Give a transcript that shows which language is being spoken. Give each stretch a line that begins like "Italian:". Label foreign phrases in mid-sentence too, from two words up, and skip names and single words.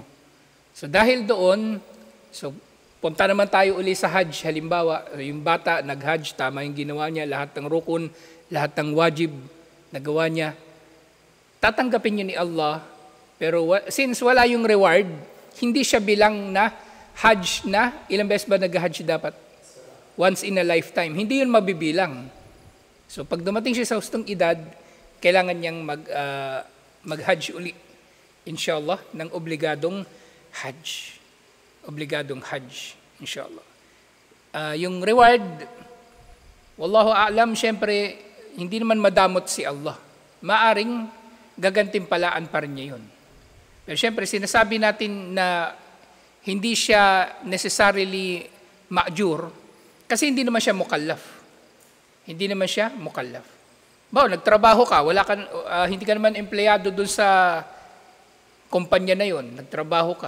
Filipino: So dahil doon, punta naman tayo uli sa Hajj. Halimbawa, yung bata nag-Hajj, tama yung ginawa niya, lahat ng rukun, lahat ng wajib, nagawa niya. Tatanggapin niyo ni Allah, pero since wala yung reward, hindi siya bilang na Hajj na, ilang beses ba nag-Hajj dapat?
English: Once in a lifetime.
Filipino: Hindi yun mabibilang. So pag dumating siya sa hustong edad, kailangan niyang mag-hajj uli,
Arabic: إن شاء الله,
Filipino: ng obligadong hajj. Obligadong hajj,
Arabic: إن شاء الله.
Filipino: Yung reward,
Arabic: والله أعلم,
Filipino: syempre, hindi naman madamot si Allah. Maaring gagantimpalaan pa rin niya yun. Pero syempre, sinasabi natin na hindi siya necessarily ma'jur, kasi hindi naman siya mukallaf. Hindi naman siya mukallaf. Nagtrabaho ka, hindi ka naman empleyado doon sa kumpanya na yon, nagtrabaho ka.